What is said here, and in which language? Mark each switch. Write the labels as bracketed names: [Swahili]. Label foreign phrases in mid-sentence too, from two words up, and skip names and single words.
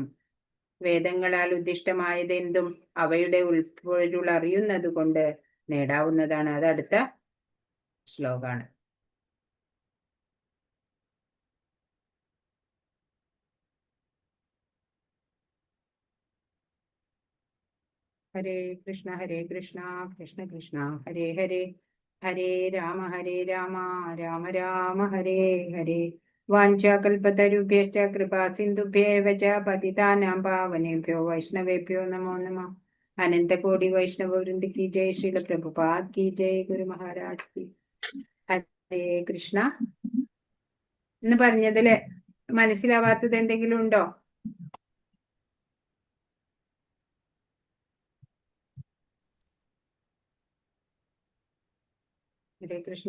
[Malayalam] വേദങ്ങളാൽ ഉദ്ദിഷ്ടമായതെന്തും അവയുടെ ഉൾപ്പൊരുൾ അറിയുന്നത് കൊണ്ട് നേടാവുന്നതാണ്. അത് അടുത്ത ശ്ലോകാണ്. [Sanskrit] ഹരേ കൃഷ്ണ കൃഷ്ണ കൃഷ്ണ ഹരേ ഹരേ, ഹരേ രാമ രാമ രാമ ഹരേ ഹരേ. വാഞ്ചാകൽപതരുഭ്യശ്ച കൃപാ സിന്ധുഭ്യേവ ച പതിതാനാം പാവനേഭ്യോ വൈഷ്ണവേഭ്യോ നമോ നമഃ. [Hindi] अनन्तकोटि वैष्णव वृन्द की जय। श्रील प्रभुपाद की जय. गुरु महाराज की. [Sanskrit] ഹരേ കൃഷ്ണ. [Malayalam] എന്ന് പറഞ്ഞതില് മനസ്സിലാവാത്തത് എന്തെങ്കിലും ഉണ്ടോ? [Sanskrit] ഹരേ കൃഷ്ണ.